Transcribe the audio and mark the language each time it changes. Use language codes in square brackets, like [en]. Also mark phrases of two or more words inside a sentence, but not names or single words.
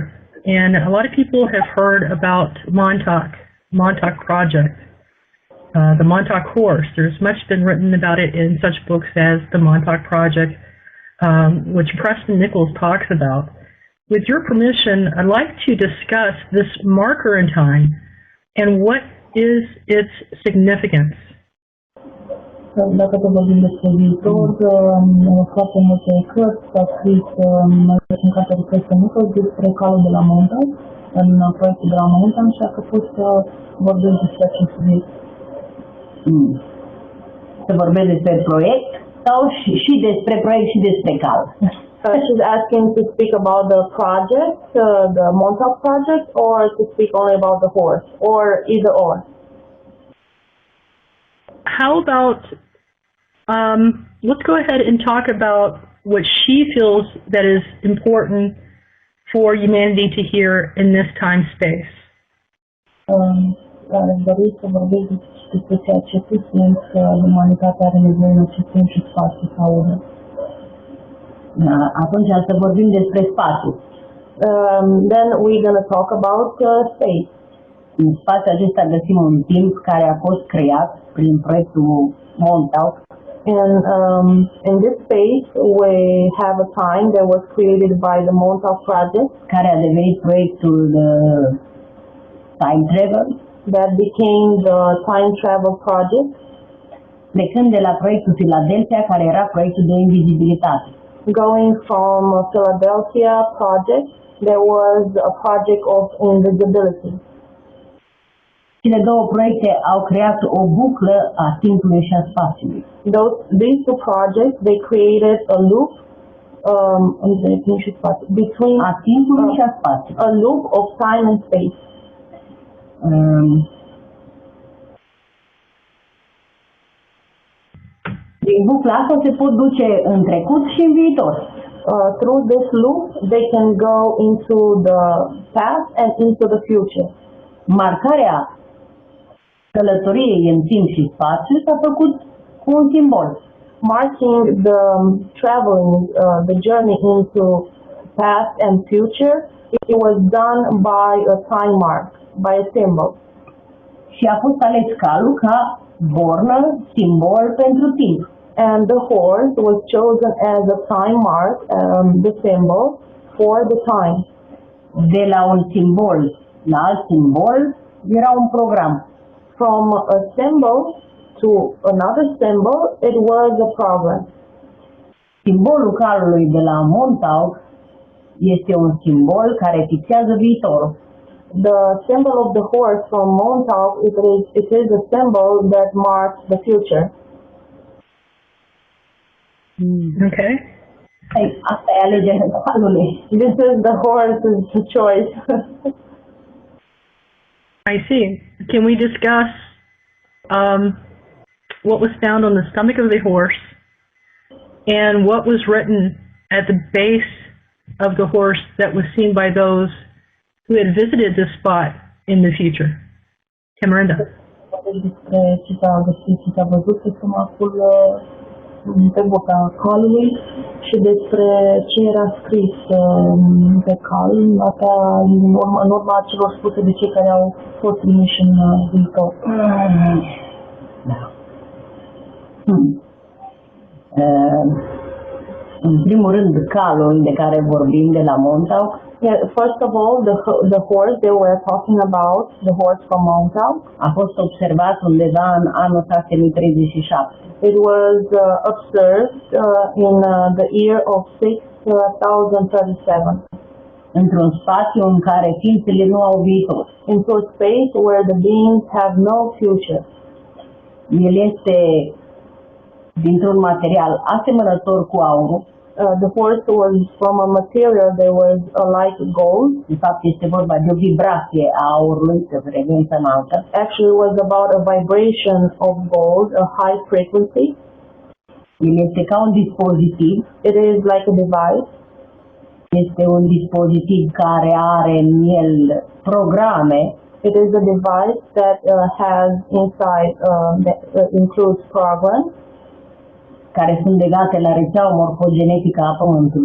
[en] And a lot of people have heard about Montauk Project, the Montauk Horse. There's much been written about it in such books as the Montauk Project, which Preston Nichols talks about. With your permission, I'd like to discuss this marker in time and what is its significance. [ro] Dacă te vorbim despre viitor, foarte multe cărți s-au scris în cartea de Preston Nichols despre calul de la Montauk, în proiectul de la Montauk, așa că pot să vorbesc despre acest subiect. Să vorbesc despre proiect sau și despre proiect și despre cal? [en] She's asking to speak about the project, the Montauk project, or to speak only about the horse, or either or. How about, let's go ahead and talk about what she feels that is important for humanity to hear in this time space. [ro] Aș dori să vorbesc despre ceea ce susțin că umanitatea are nevoie în acest timp și spațiu să audă. Atunci să vorbim despre spațiu. [en] Then we're going to talk about space. [ro] În spațiul acesta găsim un timp care a fost creat prin proiectul Montauk. [en] In this space we have a time that was created by the Montauk project, [ro] care a devenit proiectul Time Travel, [en] that became the Time Travel project, [ro] plecând de la proiectul Philadelphia, care era proiectul de invizibilitate. [en] Going from Philadelphia project, there was a project of invisibility. [ro] Cele două proiecte au creat o buclă a timpului și a spațiului. [en] These two projects, they created a loop between [ro] a timpului și a spațiului. [en] A loop of time and space. [ro] Din bucla asta se pot duce în trecut și în viitor. [en] Through this loop, they can go into the past and into the future. [ro] Marcarea călătoriei în timp și spațiu s-a făcut cu un simbol. [en] Marking the traveling, the journey into past and future, it was done by a time mark, by a symbol. [ro] Și a fost ales calul ca bornă, simbol pentru timp. [en] And the horse was chosen as a time mark, the symbol for the time. [ro] De la un simbol la alt simbol era un program. [en] From a symbol to another symbol, it was a program. [ro] Simbolul calului de la Montauk este un simbol care fixează viitorul. [en] The symbol of the horse from Montauk, it is a symbol that marks the future. Okay. [ro] Asta e alegerea calului. [en] This is the horse's choice. I see. Can we discuss what was found on the stomach of the horse and what was written at the base of the horse that was seen by those who had visited this spot in the future? Tamarinda. [ro] Despre ce s-a găsit, ce s-a văzut pe stomacul pe boca calului și despre ce era scris pe cal, asta în urma celor spuse de cei care au fost trimiși în viitor. În primul rând, calul de care vorbim de la Montauk. [en] Yeah, first of all, the horse they were talking about, the horse from Montauk, [ro] A fost observat undeva în anul 637. [en] it was observed in the year of 6037, [ro] Într-un spațiu în care ființele nu au viitor. [en] into a space where the beings have no future. [ro] El este dintr-un material asemănător cu aurul. [en] The horse was from a material that was like gold. [ro] De fapt, este vorba de o vibrație a aurului de frecvență înaltă. [en] Actually, it was about a vibration of gold, a high frequency. [ro] El este ca un dispozitiv. [en] It is like a device. [ro] Este un dispozitiv care are în el programe [en] It is a device that has inside that includes programs. [ro] care sunt legate la rețeaua morfogenetică a Pământului.